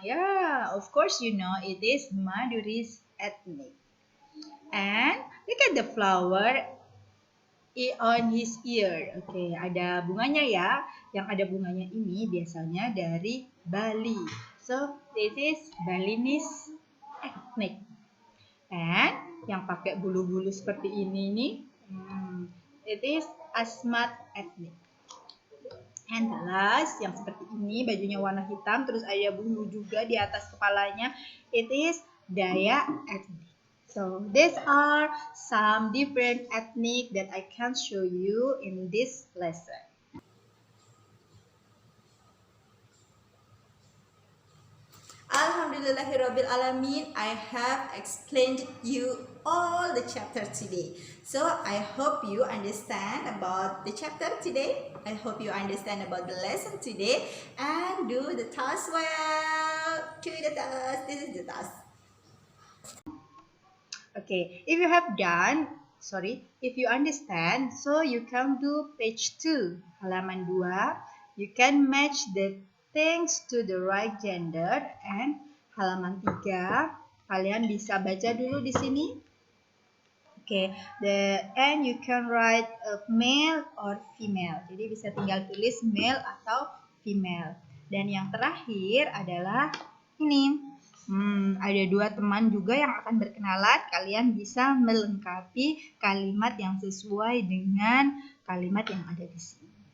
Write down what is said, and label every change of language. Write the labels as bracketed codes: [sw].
[en] Yeah, of course you know it is Madurese ethnic. And look at the flower on his ear. [id] Ada bunganya ya. Yang ada bunganya ini biasanya dari Bali. [en] So, this is Balinese ethnic. [id] And yang pakai bulu-bulu seperti ini nih, [en] it is Asmat ethnic. And the last, [id] yang seperti ini, bajunya warna hitam, terus ada bulu juga di atas kepalanya, [en] it is Dayak ethnic. So, these are some different ethnic that I can show you in this lesson. [ar] Alhamdulillahirabbil alamin, [en] I have explained you all the chapter today. So, I hope you understand about the chapter today. I hope you understand about the lesson today and do the task well. Do the task. This is the task. If you have done, if you understand, so you can do page 2, [id] halaman 2. [en] You can match the things to the right gender, and [id] halaman 3, kalian bisa baca dulu di sini. [en] And you can write a male or female. [id] Jadi bisa tinggal tulis male atau female. Dan yang terakhir adalah ini. Ada 2 teman juga yang akan berkenalan. Kalian bisa melengkapi kalimat yang sesuai dengan kalimat yang ada di sini.